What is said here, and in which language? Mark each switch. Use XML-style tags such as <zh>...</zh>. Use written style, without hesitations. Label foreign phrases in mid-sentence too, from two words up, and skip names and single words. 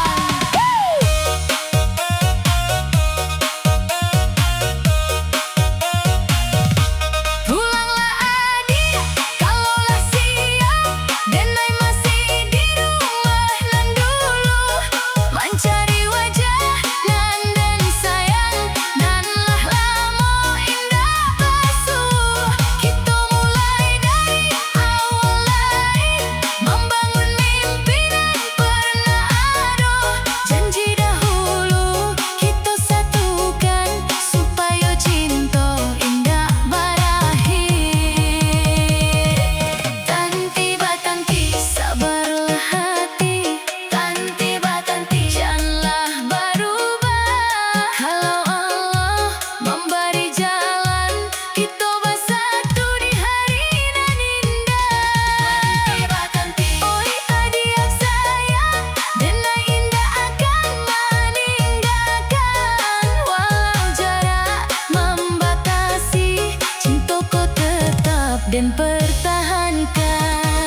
<id>Pulanglah adik, kalaulah siap, denai masih di rumah nan dulu. Mencari wajah nan dan sayang, nanlah lama indah basuh. Kita mulai dari awal lagi, membangun mimpi nan pernah ada. Janji dahulu kita satukan, supaya cinta indah berakhir.</id> <min>Tanti batanti,</min> <id>sabarlah hati.</id> <min>Tanti batanti,</min> <id>janganlah berubah. Kalau Allah memberi jalan, kita bersatu di hari nan indah.</id> <min>Tanti batanti,</min> <id>oi adik sayang, denai indah akan meninggalkan. Walau jarak membatasi, cintaku tetap dan pertahankan.</id>